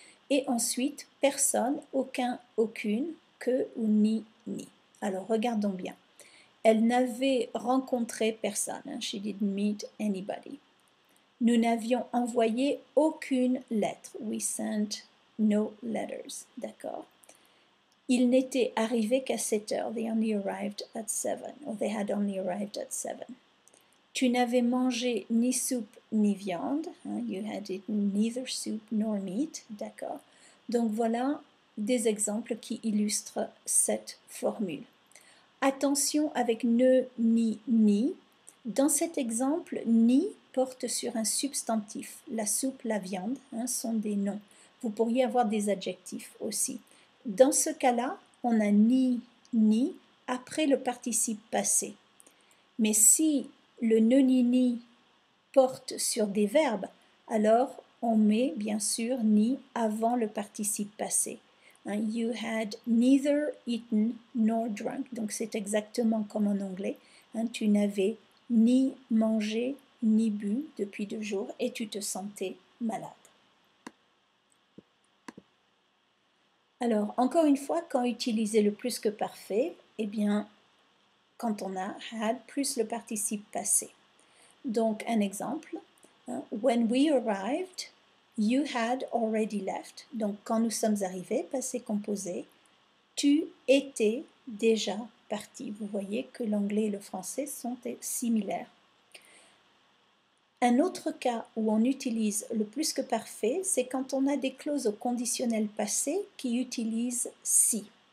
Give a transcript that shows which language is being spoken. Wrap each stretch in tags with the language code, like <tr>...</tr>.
<fr>Et ensuite, personne, aucun, aucune, que ou ni. Alors regardons bien. Elle n'avait rencontré personne.</fr> <en>She didn't meet anybody.</en> <fr>Nous n'avions envoyé aucune lettre.</fr> <en>We sent no letters.</en> <fr>D'accord. Ils n'étaient arrivés qu'à 7 heures.</fr> <en>They only arrived at 7. Or they had only arrived at 7.</en> <fr>Tu n'avais mangé ni soupe ni viande.</fr> <en>You had eaten neither soup nor meat.</en> <fr>D'accord. Donc voilà des exemples qui illustrent cette formule. Attention avec ne, ni. Dans cet exemple, ni porte sur un substantif. La soupe, la viande sont des noms. Vous pourriez avoir des adjectifs aussi. Dans ce cas-là, on a ni après le participe passé. Mais si le ne ni porte sur des verbes, alors on met bien sûr ni avant le participe passé.</fr> <en>You had neither eaten nor drunk.</en> <fr>Donc c'est exactement comme en anglais. Tu n'avais ni mangé ni bu depuis 2 jours et tu te sentais malade. Alors, encore une fois, quand utiliser le plus que parfait, eh bien, quand on a had plus le participe passé. Donc, un exemple.</fr> <en>When we arrived, you had already left.</en> <fr>Donc, quand nous sommes arrivés, passé composé, tu étais déjà parti. Vous voyez que l'anglais et le français sont similaires. Un autre cas où on utilise le plus que parfait, c'est quand on a des clauses au conditionnel passé qui utilisent si.</fr>